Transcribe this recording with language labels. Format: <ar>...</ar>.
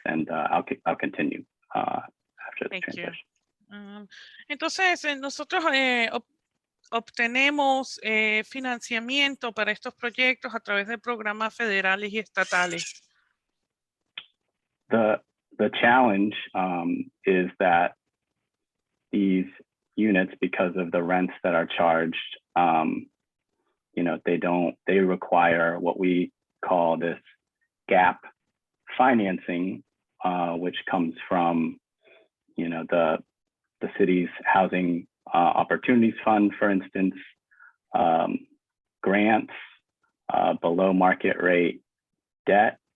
<en>And I'll continue after the transition.</en> <es>Entonces, nosotros obtenemos financiamiento para estos proyectos a través de programas federales y estatales.</es> <en>The challenge is that these units, because of the rents that are charged, you know, they require what we call this gap financing, which comes from, you know, the city's housing opportunities fund, for instance, grants, below market rate debt.</en>